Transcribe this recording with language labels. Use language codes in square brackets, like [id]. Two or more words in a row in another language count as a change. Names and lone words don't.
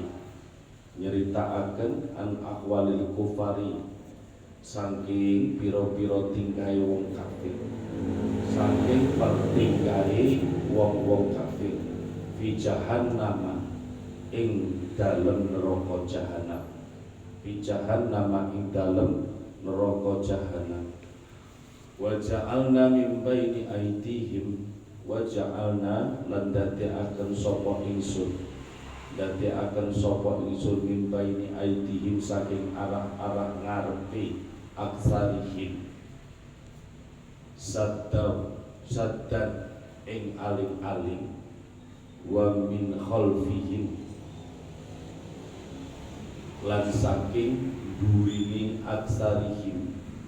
[jv] Nyeritaaken an [ar] أحوال الكفار [jv] saking pira-pira tingkahe wong kafir, saking pertingkahe wong-wong kafir [ar] في جهنم [jv] ing dalem neraka jahanam, [ar] في جهنم [jv] ing dalem neraka jahanam. [ar] وجعلنا من بين أيديهم وجعلنا [jv] lan dadekaken sapa ingsun, dadekaken sapa ingsun [ar] من بين أيديهم [jv] saking arah-arah ngarepe [ar] aksarihim [jv] saddan ing aling-aling [ar] ومن خلفهم [jv] lan saking durining aksarihim